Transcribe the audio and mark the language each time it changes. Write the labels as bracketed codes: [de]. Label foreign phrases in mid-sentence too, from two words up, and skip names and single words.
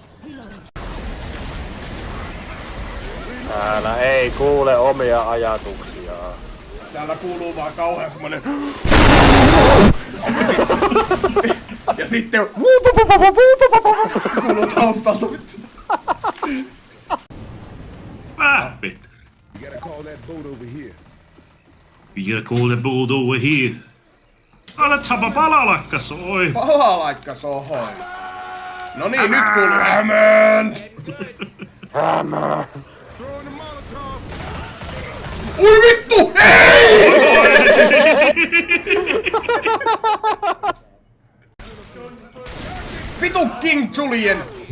[fi] Täällä ei kuule omia ajatuksiaan. Täällä kuuluu vaan kauhea semmonen... Ja sitten... Kuuluu taustalta vittu. Vittu. [en] You gotta call that boat over here. Aletsaapa palalakkas, oi. Palalaikka sohoi. [fi] No niin, nyt kuuluu Hammond! Hämää. Ui vittu! Ei! Vitu King Julien!